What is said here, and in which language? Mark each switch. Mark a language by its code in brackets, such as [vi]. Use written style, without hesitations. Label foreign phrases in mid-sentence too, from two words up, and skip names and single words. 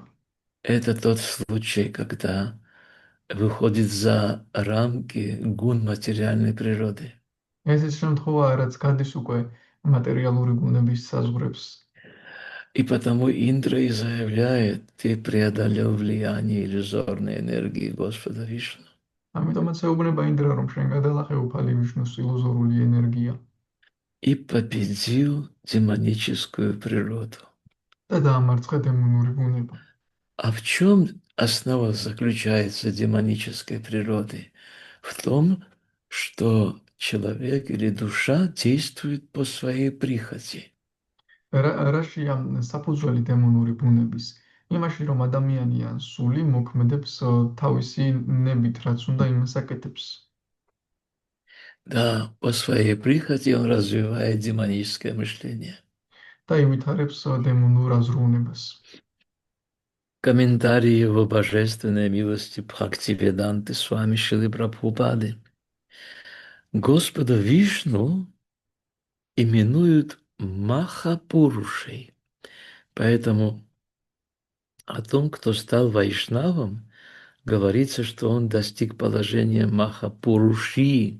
[ru] Это тот случай, когда выходит за рамки гун материальной природы. [ka] ეს ის შემთხვევაა, რაც გადის უკვე მატერიალური გუნების საზღვრებს. [ru] И потому Индра и заявляет: ты преодолел влияние иллюзорной энергии Господа Вишну [ka] ამიტომაც ეუბნება ინდრა, რომ შენ გადალახე უფალი ვიშნუს ილუზორული ენერგია [ru] и победил демоническую природу. [ka] და დაამარცხე დემონური ბუნება. [ru] А в чем основа заключается демонической природы? В том, что человек или душа действует по своей прихоти. [ka] რაშია საფუძველი დემონური ბუნების? იმაში, რომ ადამიანი ან სული მოქმედებს თავისი ნებით, რაც უნდა იმას აკეთებს. [ru] Да, по своей прихоти он развивает демоническое мышление. [ka] და ივითარებს დემონურ აზროვნებას. [ru] Комментарии его божественной милости Бхактивиданты с вами Шрилы Прабхупады. Господа Вишну именуют Махапурушей, поэтому О том, кто стал вайшнавом, говорится, что он достиг положения Махапуруши.